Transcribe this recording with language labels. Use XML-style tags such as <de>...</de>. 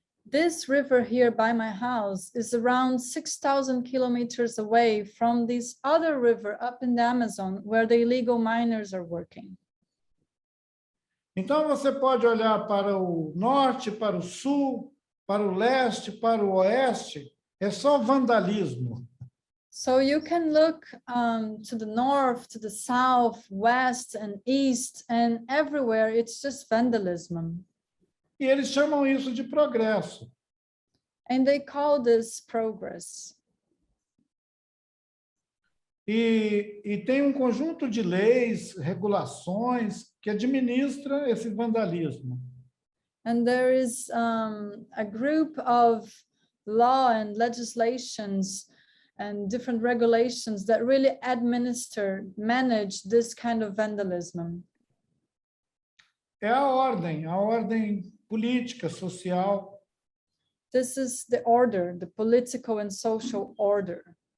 <en>This river here by my house is around 6,000 kilometers away from this other river up in the Amazon where the illegal miners are working.</en> <pt>Então você pode olhar para o norte, para o sul, para o leste, para o oeste, é só vandalismo.</pt> <en>So you can look to the north, to the south, west, and east, and everywhere it's just vandalism.</en> <pt>E eles chamam isso de progresso.</pt> <en>And they call this progress.</en> <pt>E tem um conjunto de leis, regulações que administra esse vandalismo.</pt> <en>And there is a group of law and legislations and different regulations that really manage this kind of vandalism.</en> <pt>É a ordem política, social.</pt> <en>This is the order, the political and social order.</en>